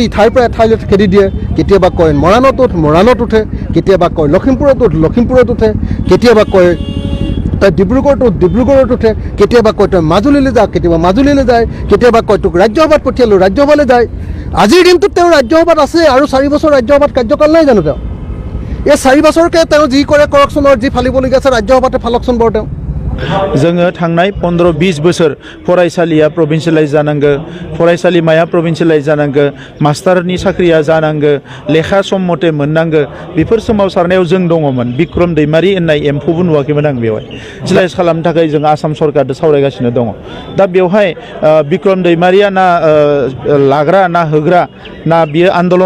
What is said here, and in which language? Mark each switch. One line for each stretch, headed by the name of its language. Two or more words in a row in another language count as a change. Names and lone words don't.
Assamese: ইঠাইৰ পৰা এঠাইলৈ খেদি দিয়ে কেতিয়াবা কয় মৰাণত উঠে কেতিয়াবা কয় লখিমপুৰত উঠে কেতিয়াবা কয় তই ডিব্ৰুগড়ত উঠে কেতিয়াবা কয় তই মাজুলীলৈ যা কেতিয়াবা মাজুলীলৈ যায় কেতিয়াবা কয় তোক ৰাজ্যসভাত পঠিয়ালোঁ ৰাজ্যসভালৈ যায় আজিৰ দিনটোত তেওঁ ৰাজ্যসভাত আছে আৰু 4 বছৰ ৰাজ্যসভাত কাৰ্যকাল নাই জানো তেওঁ এই 4 বছৰকে তেওঁ যি কৰে কৰকচোন আৰু যি ফালিবলগীয়া আছে ৰাজ্যসভাতে ফালকচোন বাৰু তেওঁ
Bodo: जोङो थांनाय 15-20 बोसोर फरायसालिया प्रभिन्सियेलाइज जानांगो फरायसालिमाया प्रभिन्सियेलाइज जानांगो मास्टारनि साख्रिया जानांगो लेखा सम मथे मोननांगो बेफोर सोमावसारनायाव जों दङमोन बिक्रम दैमारि होननाय एम्फौबो नुवाखैमोन आं बेवहाय सिलाइज खालामनो थाखाय जों आसाम सरकारजों सावरायगासिनो दङ दा बेवहाय बिक्रम दैमारिया ना लाग्रा ना होग्रा ना बियो आन्दलन